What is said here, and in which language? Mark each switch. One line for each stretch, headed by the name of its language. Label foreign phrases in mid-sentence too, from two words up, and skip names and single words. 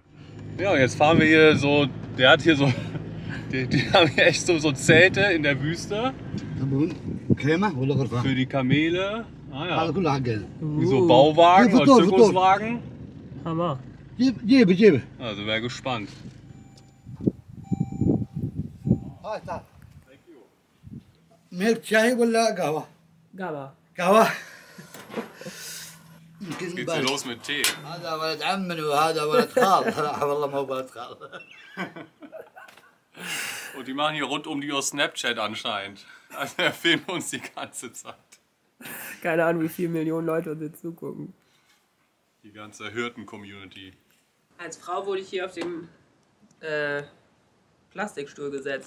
German: Ja, und jetzt fahren wir hier so, der hat hier so, die haben hier echt so Zelte in der Wüste. Für die Kamele. Ah ja. Wie so Bauwagen oder Zirkuswagen. Hammer. Also wäre gespannt.
Arabic: ميلك شاي ولا قهوة؟ Gaba. قهوة.
German: Jetzt geht's hier los mit Tee.
Arabic: هذا ولد عمي وهذا ولد خال. لا والله ما هو ولد خال.
German: Und die machen hier rund um die Uhr Snapchat anscheinend. Also er filmt uns die ganze Zeit. Keine Ahnung, wie viele Millionen Leute uns jetzt zugucken. Die ganze Hirten-Community. Als Frau wurde ich hier auf dem Plastikstuhl gesetzt.